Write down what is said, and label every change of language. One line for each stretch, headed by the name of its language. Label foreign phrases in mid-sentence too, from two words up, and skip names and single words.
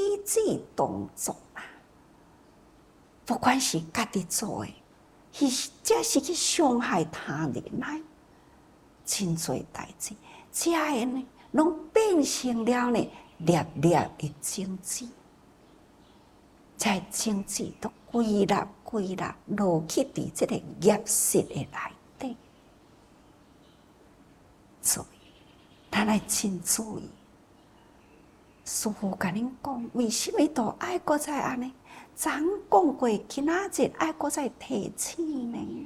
Min Nan Chinese: 止动作啦，不管是家己做的，或者是去伤害他人来，真多代志，这个呢，拢变成了呢粒粒的种子，这种子都归纳落去伫这个业识的内底，所以咱来真注意。师父甲恁讲，为什么都爱搁再安尼？昨讲过，今仔日爱搁再提醒呢？